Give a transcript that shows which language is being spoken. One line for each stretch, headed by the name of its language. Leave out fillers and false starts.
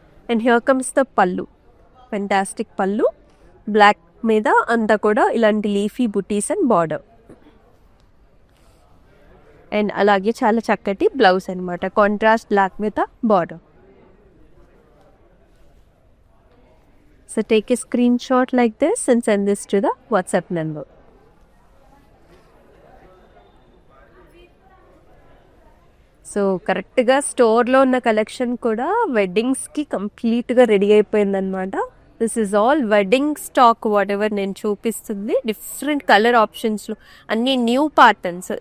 English: And here comes the pallu. Fantastic pallu. Block
Telugu: మీద అంతా కూడా ఇలాంటి
English: Leafy buttis and border.
Telugu: And అలాగే చాలా చక్కటి బ్లౌజ్ అనమాట, కాంట్రాస్ట్ బ్లాక్ మీద border.
English: So take a screenshot like this and send this to the WhatsApp number.
Telugu: So కరెక్ట్గా స్టోర్లో ఉన్న కలెక్షన్ కూడా వెడ్డింగ్స్కి కంప్లీట్గా రెడీ అయిపోయిందనమాట.
English: This is all wedding stock. Whatever
Telugu: నేను చూపిస్తుంది
English: Different colour ఆప్షన్స్లో అన్ని new patterns.